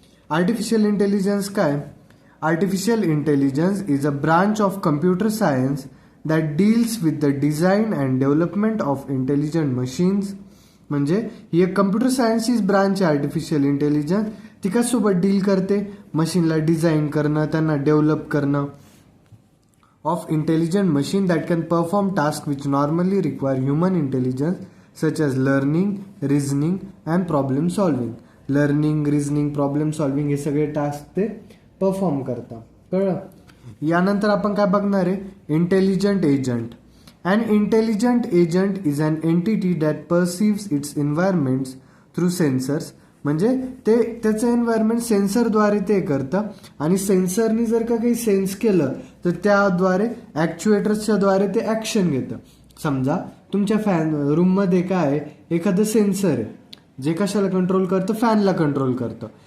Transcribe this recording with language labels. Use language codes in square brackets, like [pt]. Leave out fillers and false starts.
[en] Artificial intelligence काय? Artificial intelligence is a branch of computer science that deals with the design and development of intelligent machines. [mr] म्हणजे ही एक computer सायन्सचीच branch आहे artificial intelligence. ती कशासोबत deal करते? मशीनला design करणं, त्यांना डेव्हलप करणं [en] of intelligent machine that can perform tasks which normally require human intelligence, such as learning, reasoning and problem solving. Learning, reasoning, problem solving [mr] हे सगळे टास्क ते परफॉर्म करतात. कळलं? यानंतर आपण काय बघणार आहे? [en] Intelligent agent. An intelligent agent is an entity that perceives its environments through sensors. [mr] म्हणजे ते त्याचं एन्व्हायरमेंट सेन्सरद्वारे ते करतं आणि सेन्सरनी जर का काही सेन्स केलं तर त्याद्वारे ॲक्च्युएटर्सच्या द्वारे ते ॲक्शन घेतं. समजा तुमच्या रूममध्ये काय आहे, एखादं सेन्सर आहे जे कशाला कंट्रोल करतं? फॅनला कंट्रोल करतं.